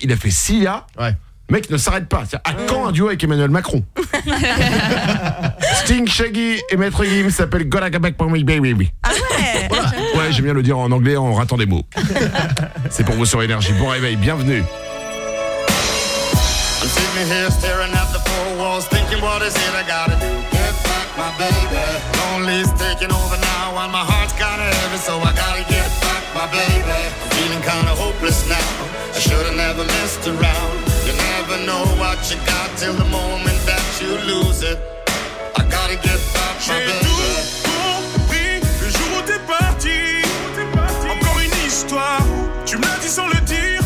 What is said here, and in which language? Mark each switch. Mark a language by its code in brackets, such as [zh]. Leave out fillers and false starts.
[fr] Il a fait Sia. Ouais. Le mec ne s'arrête pas. C'est-à-dire, à quand un duo avec Emmanuel Macron? Sting, Shaggy et Maître Gims s'appellent Gonna Come Back for Me, Baby. Ah ouais, voilà. Ouais, j'aime bien le dire en anglais en ratant des mots. C'est pour vous sur Énergie. Bon réveil, bienvenue. [en] I'm sitting here staring at the four walls, thinking what is it I gotta do? Get back my baby. Lonely's taking over now, and my heart's kinda heavy, so I gotta get back my baby. I'm feeling kinda hopeless now, I should've never messed around. You never know what you got till the moment that you lose it. I gotta get back my baby. [fr] J'ai tout compris le jour où t'es parti. Encore une histoire, tu me l'as dit sans le dire.